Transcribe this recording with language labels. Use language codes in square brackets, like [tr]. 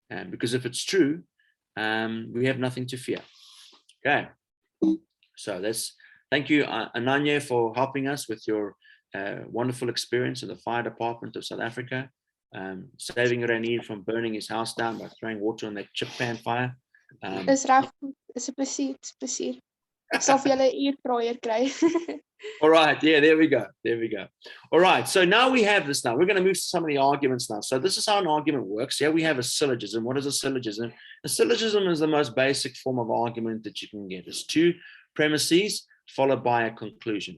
[en] Because if it's true, we have nothing to fear. Okay. So thank you, Ananya, for helping us with your wonderful experience in the fire department of South Africa, saving Renier from burning his house down by throwing water on that chip pan fire. [af] Dis reg, is 'n plesier. Ek sal vir julle 'n uurpraaier kry. [en] All right, yeah, there we go. All right, so now we have this now. We're going to move to some of the arguments now. So this is how an argument works. Here we have a syllogism. What is a syllogism? A syllogism is the most basic form of argument that you can get. It's two premises followed by a conclusion.